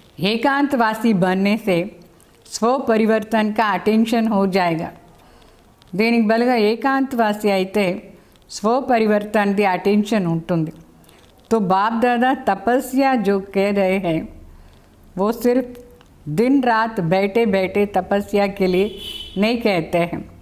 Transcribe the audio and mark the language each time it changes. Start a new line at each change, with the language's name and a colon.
Hindi: ఏకాంతవాసి बनने से స్వపరివర్తన का अटेंशन हो जाएगा.
Telugu: దీనికి బదులుగా ఏకాంతవాసి అయితే స్వపరివర్తనది అటెన్షన్ ఉంటుంది.
Hindi: तो बाप दादा तपस्या जो कह रहे हैं वो सिर्फ दिन रात बैठे बैठे तपस्या के लिए नहीं कहते हैं.